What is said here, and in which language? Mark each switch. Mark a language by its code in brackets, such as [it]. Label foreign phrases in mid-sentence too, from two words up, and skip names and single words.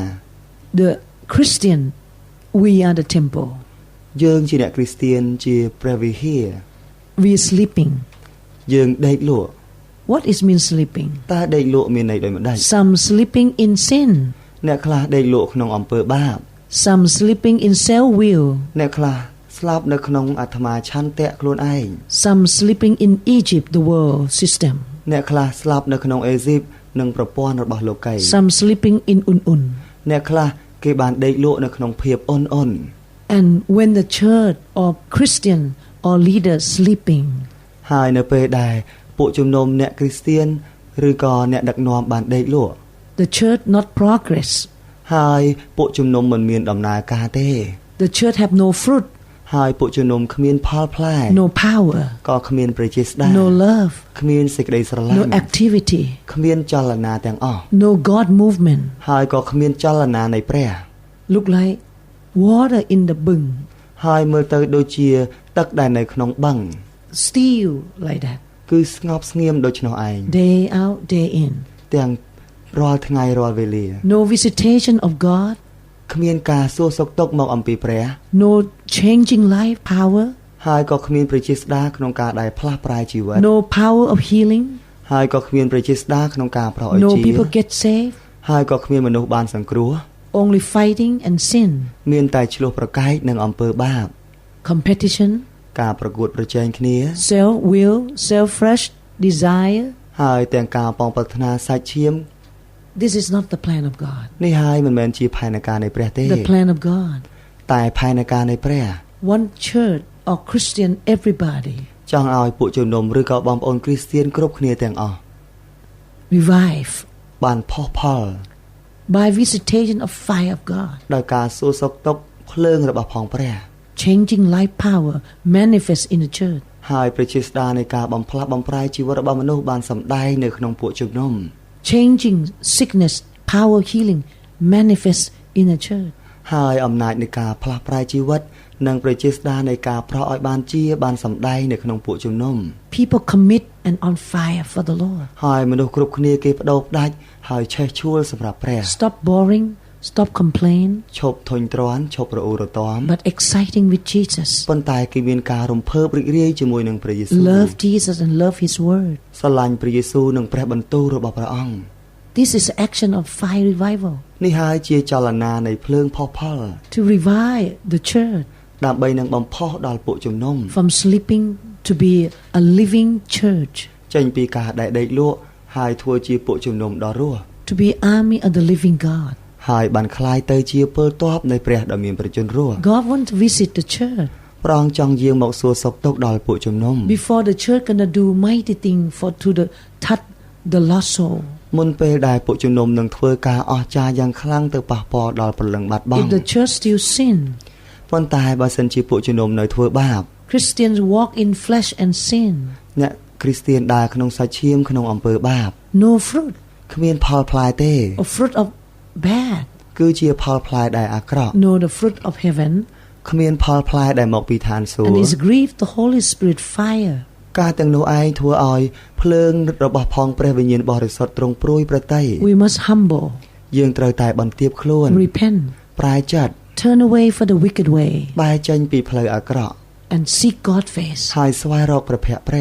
[en] the Christian, we are the temple. [km] យើងជាអ្នកគ្រីស្ទានជាព្រះវិហារ [en] We are sleeping. [km] យើងដេកលក់ [en] What is mean sleeping? [km] តើដេកលក់មានន័យដូចម្ដេច [en] Some sleeping in sin. [km] អ្នកខ្លះដេកលក់ក្នុងអំពើបាប [en] Some sleeping in self-will. [km] អ្នកខ្លះស្លាប់នៅក្នុងអាត្មាឆន្ទៈខ្លួនឯង [en] Some sleeping in Egypt, the world system. [km] អ្នកខ្លះស្លាប់នៅក្នុងអេស៊ីបនិងប្រព័ន្ធរបស់លោកី [en] Some sleeping in un. [km] អ្នកខ្លះគេបានដេកលក់នៅក្នុងភាពអន់ [en] And when the church or Christian or leader sleeping, [km] ហើយនៅពេលដែលពួកជំនុំអ្នកគ្រីស្ទានឬក៏អ្នកដឹកនាំបានដេកលក់ [en] the church not progress. [km] ហើយពួកជំនុំមិនមានដំណើរការទេ [en] The church have no fruit, [km] ហើយពួកជំនុំគ្មានផលផ្លែ [en] no power, [km] ក៏គ្មានប្រជាស្ដា [en] no love, [km] គ្មានសេចក្តីស្រឡាញ [en] no ់ activity, [km] គ្មានចលនាទាំងអស់ [en] no God movement. [km] ហើយក៏គ្មានចលនានៃព្រះ [en] Look like water in the bung, [km] ហើយមើលទៅដូចជាទឹកដែលនៅក្នុងបឹង [en] still like that, [km] គឺស្ងប់ស្ងៀមដូច្នោះឯង [en] day out, day in. [km] ទាំងរាល់ថ្ងៃរាល់វេលា [en] No visitation of God, [km] គ្មានការសួរសុខទុក្ខមកអំពីព្រះ [en] no changing life power, [km] ហើយក៏គ្មានប្រជាស្ដាក្នុងការដែលផ្លាស់ប្រែជីវិត [en] no power of healing, [km] ហើយក៏គ្មានប្រជាស្ដាក្នុងការប្រោសឲ្យ [en] no [km] ជា [en] people get saved, [km] ហើយក៏គ្មានមនុស្សបានសង្គ្រោះ [en] only fighting and sin, [km] មានតែឆ្លោះប្រកែកនឹងអំពើបាប [en] competition, [km] ការប្រកួតប្រជែងគ្នា [en] self-will, self-fresh desire. [km] ហើយទាំងការប៉ងប្រាថ្នាសាច់ឈាម [en] This is not the plan of God. [km] នេះហើយមិនមែនជាផែនការនៃព្រះទេ [en] The plan of God. [km] តែផែនការនៃព្រះ [en] One church or Christian, everybody [km] ចង់ឲ្យពួកជំនុំឬក៏បងប្អូនគ្រីស្ទានគ្រប់គ្នាទាំងអស់ [en] revive [km] បានផុសផល [en] by visitation of fire of God. [km] ដោយការសួរសុខទុក្ខភ្លើងរបស់ផងព្រះ [en] Changing life power manifest in the church. [km] ហើយប្រជាស្ដានៃការបំផ្លាស់បំប្រែជីវិតរបស់មនុស្សបានសម្ដែងនៅក្នុងពួកជំនុំ [en] Changing sickness, power healing manifest in the church. [km] ហើយអំណាចនៃការផ្លាស់ប្រែជីវិតនិងប្រជាស្ដានៃការប្រោសឲ្យបានជាបានសម្ដែងនៅក្នុងពួកជំនុំ [en] People commit and on fire for the Lord. [km] ហើយមនុស្សគ្រប់គ្នាគេបដូរផ្ដាច់ហើយឆេះឆួលសម្រាប់ព្រះ [en] Stop boring, stop complain, [km] ឈប់ធុញទ្រាន់ឈប់រអ៊ូរទាំ [en] but exciting with Jesus. [km] ប៉ុន្តែគេមានការរំភើបរីករាយជាមួយនឹងព្រះយេស៊ូវ [en] Love Jesus and love His word. [km] ស្រឡាញ់ព្រះយេស៊ូវនិងព្រះបន្ទូលរបស់ព្រះអង្គ [en] This is action of fire revival. [km] នេះហើយជាចលនានៃភ្លើងផុសផល [en] To revive the church [km] ដើម្បីនឹងបំផុសដល់ពួកជំនុំ [en] from sleeping to be a living church. [km] ចេញពីការដែលដេកលក់ហើយធ្វើជាពួកជំនុំដ៏រស់ [en] To be army of the living God. [km] ហើយបានคล้ายទៅជាពលទ័ពនៃព្រះដ៏មានព្រះជន្មរស់ [en] God want to visit the church. [km] ព្រះអង្គចង់យាងមកសួរសុខទុក្ខដល់ពួកជំនុំ [en] Before the church gonna do mighty thing for to the touch the lost soul. [km] មុនពេលដែលពួកជំនុំនឹងធ្វើការអស្ចារ្យយ៉ាងខ្លាំងទៅប៉ះពាល់ដល់ព្រលឹងបាត់បង់ [en] If the church still sin, [km] ប៉ុន្តែបើសិនជាពួកជំនុំនៅធ្វើបាប [en] Christians walk in flesh and sin. [km] អ្នកគ្រីស្ទានដើរក្នុងសាច់ឈាមក្នុងអំពើបាប [en] No fruit, [km] គ្មានផលផ្លែទេ [en] or fruit of bad. [km] គឺជាផលផ្លែដែលអាក្រក់ [en] No, the fruit of heaven. [km] គ្មានផលផ្លែដែលមកពីឋានសួគ៌ [en] And it's grieved the Holy Spirit fire. [km] ការទាំងនោះឯងធ្វើឲ្យភ្លើងរបស់ផងព្រះវិញ្ញាណបរិសុទ្ធទ្រង់ព្រួយប្រតិ [en] We must humble, [km] យើងត្រូវតែបន្ទាបខ្លួន [en] repent, [km] ប្រែចិត្ត [en] turn away for the wicked way, [km] បែរចេញពីផ្លូវអាក្រក់ [en] and seek God's face. [km] ហើយស្វែងរកព្រះភ័ក្ត្រព្រះ